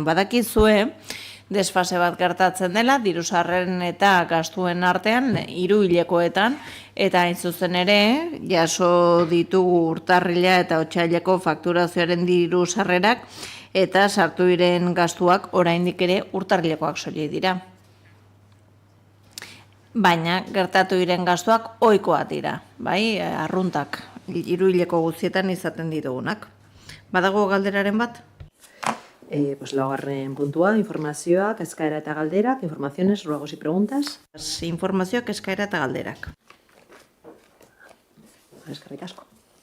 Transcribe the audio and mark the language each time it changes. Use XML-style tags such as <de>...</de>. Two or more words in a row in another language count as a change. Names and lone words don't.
<eu>Badakizue, desfase bat gertatzen dela, diru-sarreren eta gastuen artean, hiruhilekoetan, eta hain zuzen ere, jaso ditugu urtarrila eta otsaileko fakturazioaren diru-sarrerak, eta sartu diren gastuak oraindik ere urtarrilekoak soilik dira. Baina gertatu diren gastuak ohikoak dira, bai, arruntak, hiruhileko guztietan izaten ditugunak. Badago galderaren bat? Laugarren puntua, informazioak, eskaera eta galderak,</eu> <es>informaciones, ruegos y preguntas.</es> <eu>Informazioak, eskaera eta galderak. Eskerrik asko.</eu>